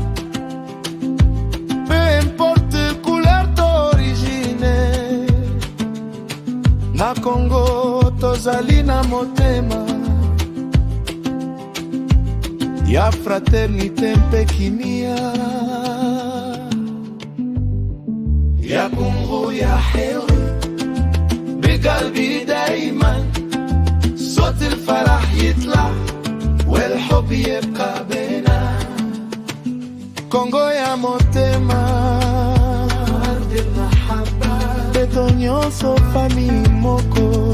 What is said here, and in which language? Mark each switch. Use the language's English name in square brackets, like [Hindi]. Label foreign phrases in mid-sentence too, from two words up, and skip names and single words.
[French] peu importe couleur d'origine [Lingala] na Congo tozali na motema ya fraternité mpe kimia ya Congo ya heri [Arabic] بقلبي دايما صوت الفرح يطلع والحب يبقى بينا [Lingala] Kongo ya motema [Arabic] أرض المحبة [Kongo] beto nyonso famille moko